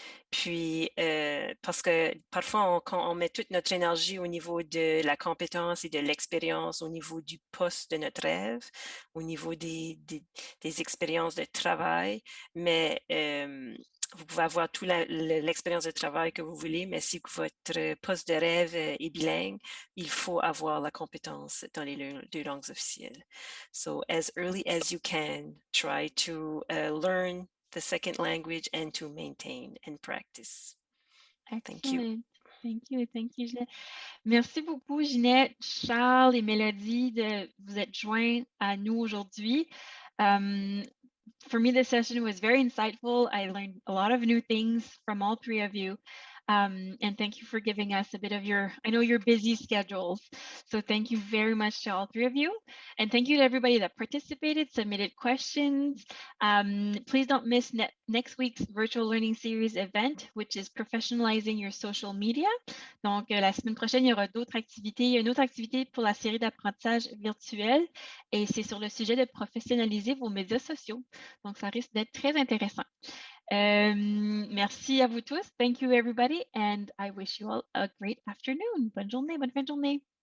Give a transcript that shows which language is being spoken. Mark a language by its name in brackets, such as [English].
[French] Puis, parce que parfois, quand on met toute notre énergie au niveau de la compétence et de l'expérience, au niveau du poste de notre rêve, au niveau des expériences de travail, mais vous pouvez avoir toute l'expérience de travail que vous voulez, mais si votre poste de rêve est bilingue, il faut avoir la compétence dans les 2 langues officielles. [English] So, as early as you can, try to learn the second language and to maintain and practice. Excellent. Thank you. Thank you, Ginette. [French] Merci beaucoup, Ginette, Charles et Mélodie de vous être joints à nous aujourd'hui. [English] For me, this session was very insightful. I learned a lot of new things from all 3 of you. And thank you for giving us a bit of I know your busy schedules. So thank you very much to all three of you. And thank you to everybody that participated, submitted questions. Please don't miss next week's virtual learning series event, which is professionalizing your social media. [French] Donc, la semaine prochaine, il y aura d'autres activités. Il y a une autre activité pour la série d'apprentissage virtuel et c'est sur le sujet de professionnaliser vos médias sociaux. Donc, ça risque d'être très intéressant. Merci à vous tous. [English] Thank you, everybody. And I wish you all a great afternoon. [French] Bonne journée, bonne fin de journée.